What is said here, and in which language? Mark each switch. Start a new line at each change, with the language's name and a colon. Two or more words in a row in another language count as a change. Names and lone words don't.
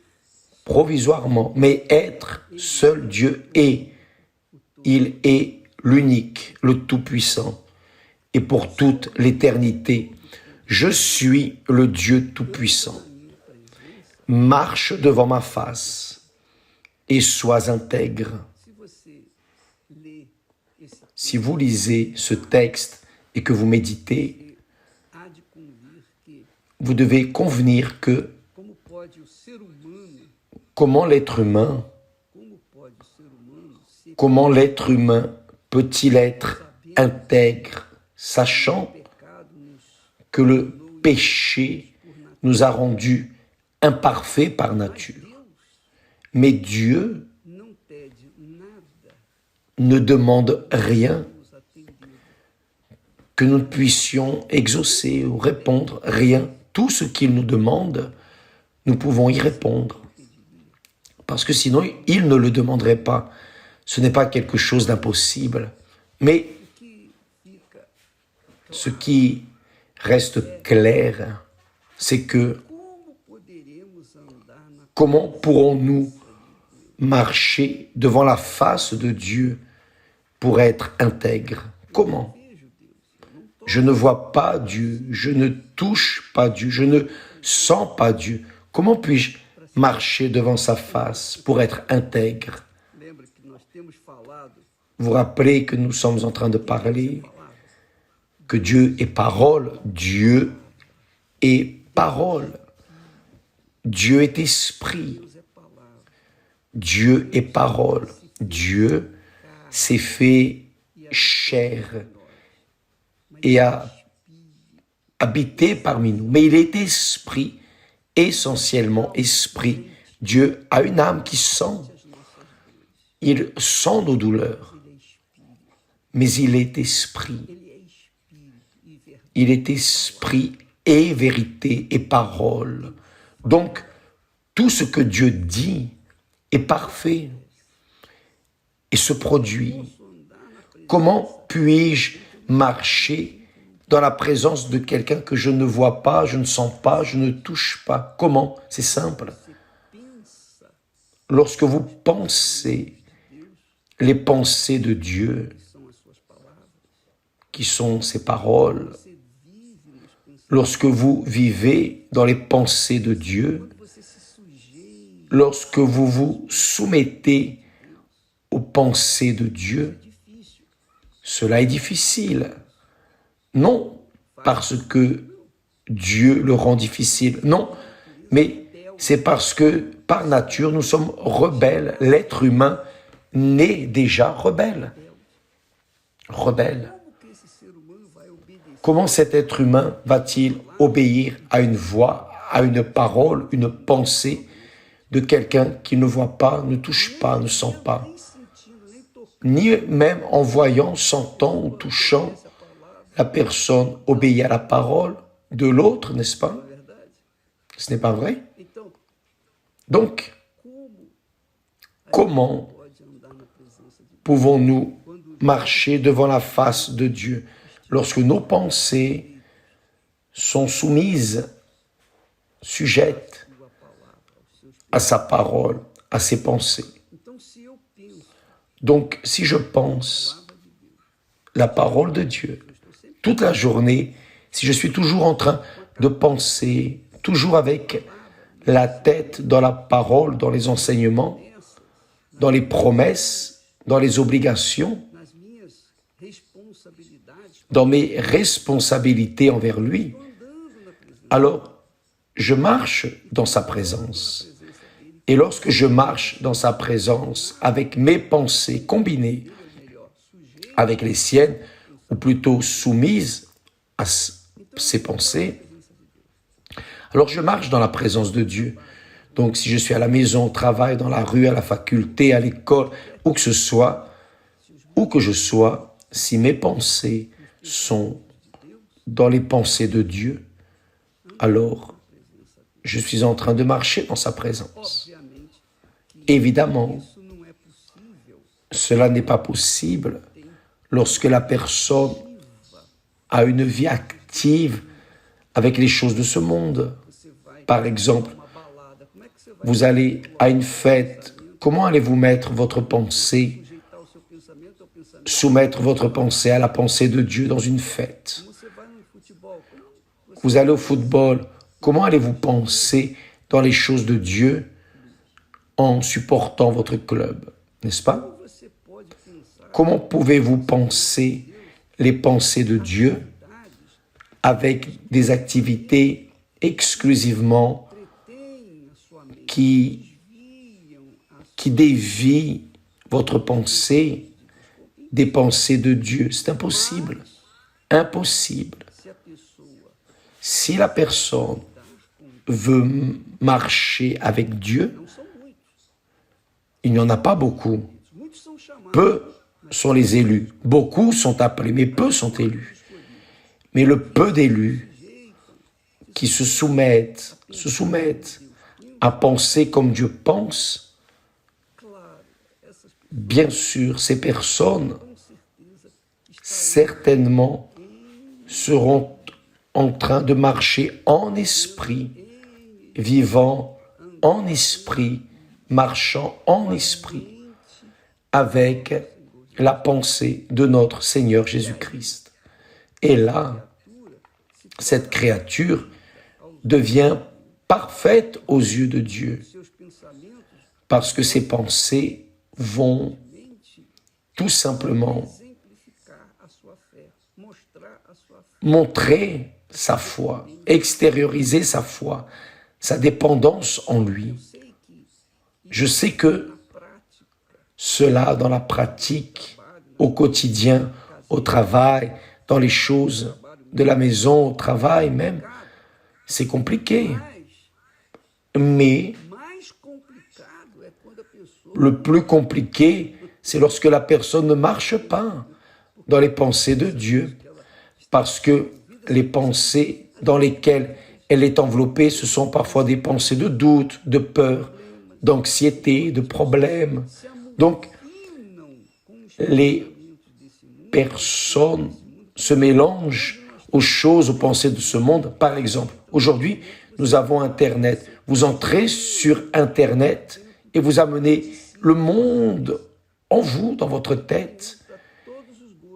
French: provisoirement, mais être, seul Dieu est. Il est l'unique, le Tout-Puissant. Et pour toute l'éternité, je suis le Dieu Tout-Puissant. Marche devant ma face et sois intègre.
Portuguese: Se você lê esse
French: Si vous lisez ce texte et que vous méditez,
Portuguese: há de convir que
French: vous devez convenir que
Portuguese: como pode o ser humano,
French: comment l'être humain,
Portuguese: como pode o ser humano ser
French: comment l'être humain peut-il être intègre, sachant
Portuguese: pecado nos
French: que le péché nous a rendus imparfaits par nature.
Portuguese: Deus
French: Mais Dieu
Portuguese: não pede nada
French: ne demande rien
Portuguese: nos atender.
French: que nous puissions exaucer ou répondre, rien. Tout ce qu'il nous demande, nous pouvons y répondre. Parce que sinon, il ne le demanderait pas. Ce n'est pas quelque chose d'impossible. Mais
Portuguese: O que fica
French: ce qui reste clair, c'est que
Portuguese: como poderemos andar na
French: comment pourrons-nous marcher devant la face de Dieu pour être intègre? Comment?
Portuguese: vejo Deus.
French: Je ne vois pas Dieu, je ne touche pas Dieu, je ne sens pas Dieu. Comment puis-je marcher devant sa face pour être intègre?
Portuguese: Lembra que nós temos falado
French: Vous rappelez que nous sommes en train de parler que Dieu est parole, Dieu est parole, Dieu est esprit,
Portuguese: Deus é palavra.
French: Dieu est parole, Dieu s'est fait chair et a habité parmi nous. Mais il est esprit, essentiellement esprit. Dieu a une âme qui sent, il sent nos douleurs, mais il est esprit.
Portuguese: Ele é espírito e verdade.
French: Il est esprit et vérité et parole. Donc, tout ce que Dieu dit est parfait et se produit. Comment puis-je marcher dans la présence de quelqu'un que je ne vois pas, je ne sens pas, je ne touche pas? Comment? C'est simple.
Portuguese: Pensa
French: Lorsque vous pensez les pensées de Dieu,
Portuguese: que são as suas palavras.
French: qui sont ses paroles,
Portuguese: Você vive nos pensamentos.
French: lorsque vous vivez dans les pensées de Dieu,
Portuguese: Quando você se sujeita,
French: lorsque vous vous soumettez aux pensées de Dieu,
Portuguese: é difícil.
French: cela est difficile. Non parce que Dieu le rend difficile, non, mais c'est parce que par nature nous sommes rebelles. L'être humain naît déjà rebelle. Rebelle.
Portuguese: Como que esse ser humano vai obedecer
French: Comment cet être humain va-t-il obéir à une voix, à une parole, une pensée de quelqu'un qui ne voit pas, ne touche pas, ne sent pas,
Portuguese: nem sentindo, nem tocando
French: ni même en voyant, sentant ou touchant,
Portuguese: essa palavra?
French: la personne obéit à la parole de l'autre, n'est-ce pas?
Portuguese: Não é verdade?
French: Ce n'est pas vrai?
Portuguese: Então,
French: Donc, comment
Portuguese: pode andar na presença de
French: pouvons-nous marcher devant la face de Dieu lorsque nos pensées sont soumises, sujettes
Portuguese: sua palavra, aos seus
French: à sa parole, à ses pensées?
Portuguese: Então, se eu penso
French: Donc, si je pense
Portuguese: a palavra de Deus,
French: la parole de Dieu
Portuguese: eu estou sempre
French: toute la journée, si je suis toujours en train de penser, toujours avec la tête dans la parole, dans les enseignements,
Portuguese: nessa,
French: dans les promesses, dans les obligations,
Portuguese: nas minhas responsabilidades,
French: dans mes responsabilités envers lui,
Portuguese: estou andando na presença,
French: alors je marche dans sa présence.
Portuguese: presença dele,
French: Et lorsque je marche dans sa présence avec mes pensées combinées
Portuguese: ou melhor, sujeito
French: avec les siennes, ou plutôt soumises à ses pensées, alors je marche dans la présence de Dieu. Donc si je suis à la maison, au travail, dans la rue, à la faculté, à l'école, où que je sois, si mes pensées sont dans les pensées de Dieu, alors je suis en train de marcher dans sa présence.
Portuguese: obviamente,
French: Évidemment,
Portuguese: isso não é possível
French: cela n'est pas possible lorsque la personne a une vie active avec les choses de ce monde.
Portuguese: você vai
French: Par exemple,
Portuguese: uma balada, como é que você vai
French: vous allez à une fête, comment allez-vous mettre votre pensée,
Portuguese: sujeitar o seu pensamento ao pensamento?
French: soumettre votre pensée à la pensée de Dieu dans une fête?
Portuguese: Você vai no futebol, como você
French: Vous allez au football, comment allez-vous penser dans les choses de Dieu en supportant votre club, n'est-ce pas?
Portuguese: você pode pensar
French: Comment pouvez-vous penser les pensées de Dieu
Portuguese: verdades
French: avec des activités exclusivement
Portuguese: entretêm a sua mente,
French: qui,
Portuguese: desviam a
French: qui dévient votre pensée des pensées de Dieu? C'est impossible. Impossible.
Portuguese: se a pessoa
French: Si la personne veut marcher avec Dieu,
Portuguese: não são muitos,
French: il n'y en a pas beaucoup.
Portuguese: muitos são chamados,
French: Peu sont les élus. Beaucoup sont appelés, mais peu sont élus. Mais le peu d'élus qui se soumettent à penser comme Dieu pense,
Portuguese: claro, essas pessoas
French: bien sûr, ces personnes
Portuguese: com certeza estão
French: certainement seront en train de marcher en esprit, vivant en esprit, marchant en esprit, avec la pensée de notre Seigneur Jésus-Christ. Et là, cette créature devient parfaite aux yeux de Dieu,
Portuguese: seus pensamentos
French: parce que ses pensées vont
Portuguese: mente
French: tout simplement
Portuguese: exemplificar a sua fé, mostrar a sua fé.
French: montrer sa foi, extérioriser sa foi, sa dépendance en lui.
Portuguese: Sei que
French: Je sais que
Portuguese: na prática,
French: cela, dans la pratique, au quotidien, au travail, dans les choses de la maison, au travail même, c'est compliqué. Mais
Portuguese: mais complicado é quando a pessoa
French: le plus compliqué, c'est lorsque la personne ne marche pas dans les pensées de Dieu, parce que les pensées dans lesquelles elle est enveloppée, ce sont parfois des pensées de doute, de peur, d'anxiété, de problèmes. Donc,
Portuguese: não com os
French: les
Portuguese: pensamentos desse mundo,
French: personnes se mélangent aux choses, aux pensées de ce monde. Par exemple, aujourd'hui, nous avons Internet. Vous entrez sur Internet et vous amenez le monde en vous, dans votre tête.
Portuguese: para todos os gostos,